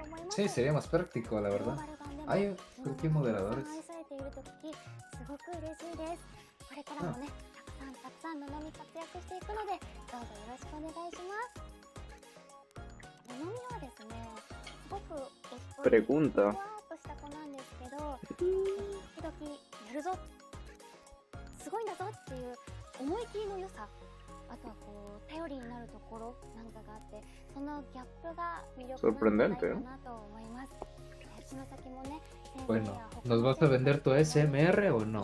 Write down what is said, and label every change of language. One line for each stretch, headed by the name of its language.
Spanish: Sí, sería más práctico, la verdad. Ay, ¿por qué moderadores?
Japanese: すごく嬉しいです。これからもね、たくさんののみ活躍していくので、どうぞよろしくお願いします。ののみはですね、すごくおっとり
Spanish: Pregunta.
Japanese: ふわーっとした子なんですけど、時々やるぞ、すごいんだぞっていう思い切りの良さ、あとはこう頼りになるところなんかがあって、そのギャップが魅力なんじゃないかなと思います。血の先もね、
Spanish: Bueno, ¿nos vas a vender tu SMR o no?